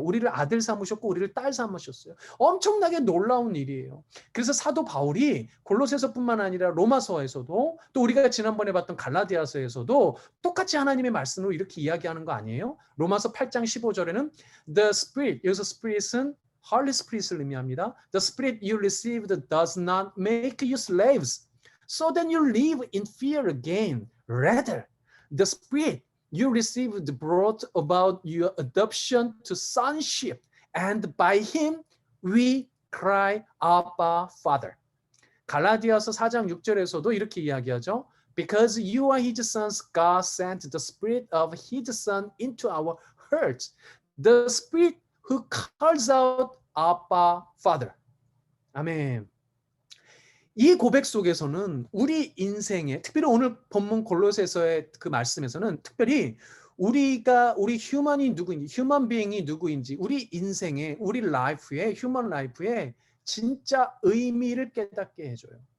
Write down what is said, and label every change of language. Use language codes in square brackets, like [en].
[ko] 우리를 아들 삼으셨고 우리를 딸 삼으셨어요. 엄청나게 놀라운 일이에요. 그래서 사도 바울이 골로새서뿐만 아니라 로마서에서도 또 우리가 지난번에 봤던 갈라디아서에서도 똑같이 하나님의 말씀으로 이렇게 이야기하는 거 아니에요? 로마서 8장 15절에는 [en] The Spirit, [ko] 여기서 Spirit은 Holy Spirit을 의미합니다. [en] The Spirit you received does not make you slaves. So then you live in fear again. Rather, the Spirit you received brought about your adoption to sonship, and by Him we cry, Abba, Father. [ko] 갈라디아서 4장 6절에서도 이렇게 이야기하죠. [en] Because you are His sons, God sent the Spirit of His Son into our hearts. The Spirit who calls out, Abba, Father. [ko] 아멘. 이 고백 속에서는 우리 인생에 특별히 오늘 본문 골로새서의 그 말씀에서는 특별히 우리 휴먼이 누구인지, 휴먼 비잉이 누구인지, 우리 인생에, 우리 라이프에, 휴먼 라이프에 진짜 의미를 깨닫게 해줘요.